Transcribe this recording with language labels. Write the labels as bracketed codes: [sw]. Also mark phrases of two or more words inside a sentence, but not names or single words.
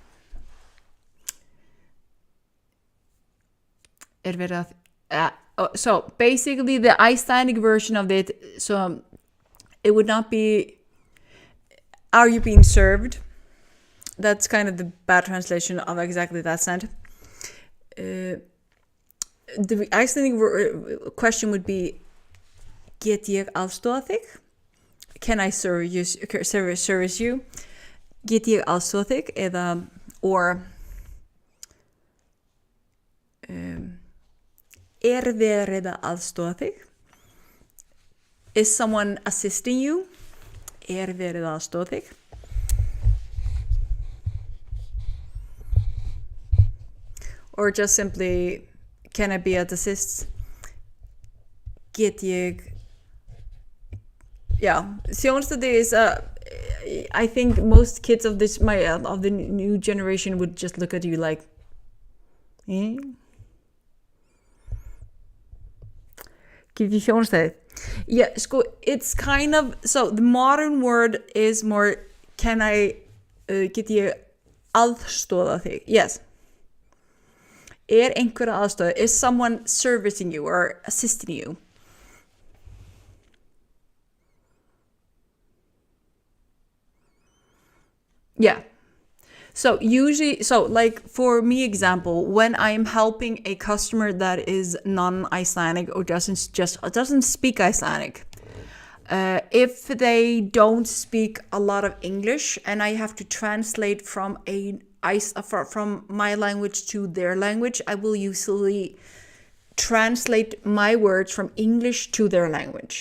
[en] So basically the Icelandic version of it, so it would not be, are you being served? That's kind of the bad translation of exactly that sentence. The Icelandic question would be, [is] get ég aðstoða þig? [en] Can I service you? [is] Get ég aðstoða þig? Eða, or verið að aðstoða þig? [en] Is someone assisting you? [is] Verið að aðstoða þig? [en] Or just simply, can I be at assist? [is] Get ég... [en] Yeah, þjónusta is... I think most kids of this of the new generation would just look at you like, eh? Give you þjónusta. Yeah, it's kind of, so the modern word is more, can I [is] get ég aðstoða þig? Yes. Einhver að aðstoða? [en] Is someone servicing you or assisting you? Yeah. So usually, so like for me example, when I'm helping a customer that is non-Icelandic or doesn't speak Icelandic, if they don't speak a lot of English and I have to translate from my language to their language, I will usually translate my words from English to their language.